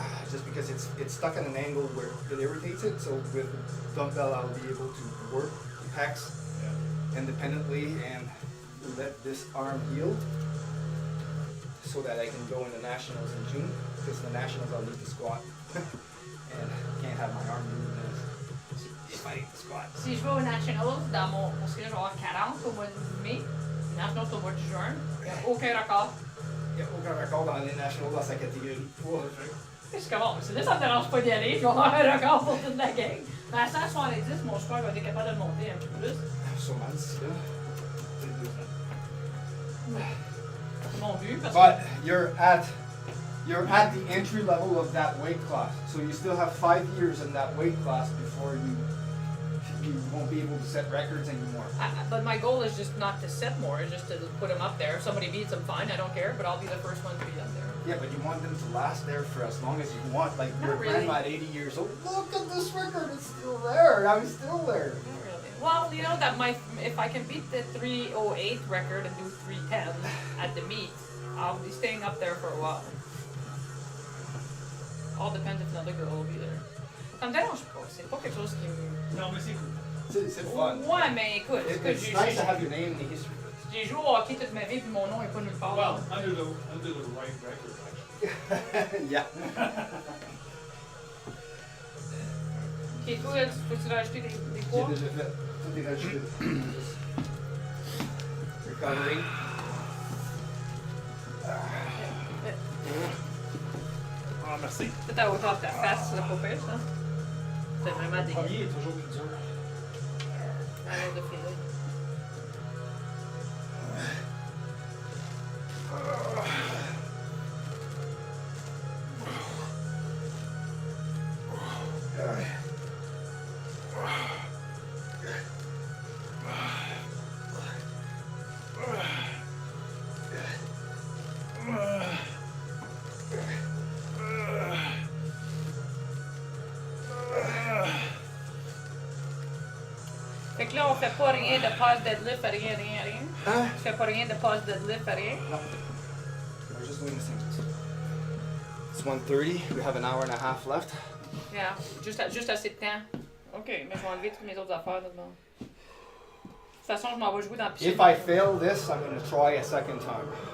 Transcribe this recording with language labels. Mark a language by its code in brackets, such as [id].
[en] Just because it's stuck at an angle where it irritates it. So with dumbbell, I'll be able to work pecs independently and let this arm heal. so that I can go in the nationals in June. Because the nationals I'll need to squat, and I can't have my arm moving if I squat. [fr] Si je vais aux Nationals, parce que là, je vais avoir 40 au mois de mai, Nationals au mois de juin, il n'y a aucun record. Il n'y a aucun record dans les nationals dans sa catégorie poids. C'est comme, là, ça me dérange pas d'y aller, je vais avoir un record pour toute la gang. Mais à 170, mon squat va être capable de le monter un petit peu plus. Sûrement d'ici là. C'est mon but, parce [en] But you're at the entry level of that weight class, so you still have 5 years in that weight class before you won't be able to set records anymore. but my goal is just not to set more, it's just to put them up there. If somebody beats them, fine, I don't care, but I'll be the first one to be up there. Yeah, but you want them to last there for as long as you want. Like Not your really. grandma at 80 years old. Look at this record, it's still there. I'm still there. Not really. Well, you know that if I can beat the 308 record and do 310 at the meet, I'll be staying up there for a while. All depends if another girl will be there. [fr] Ça me dérange pas, c'est pas quelque chose qui me... Non, mais c'est cool. C'est fun. Ouais, mais écoute, [en] It's nice to have your name in the history. [fr] j'ai joué au hockey toute ma vie puis mon nom est pas nulle part. [en] Well, under the right record, actually. Yeah. [fr] Ok, toi, peux-tu rajouter des J'ai poids? déjà fait. Tout est rajouté. [en] Recovery. [fr] Ah, merci. Tout à hauteur de ta face, c'est pas pire, ça. C'est vraiment Le dégueu. premier est toujours plus dur. Alors de filer. Fait que là, on fait pas rien de pass deadlift, rien. Hein? Tu fais pas rien de pass deadlift, rien. [en] No. We're just doing the singles. It's 1:30. We have an hour and a half left. [fr] Yeah, juste assez de temps. Ok, mais je vais enlever toutes mes autres affaires là-dedans. De toute façon, je m'en vais jouer dans la piscine. [en] If I fail this, I'm going to try a second time.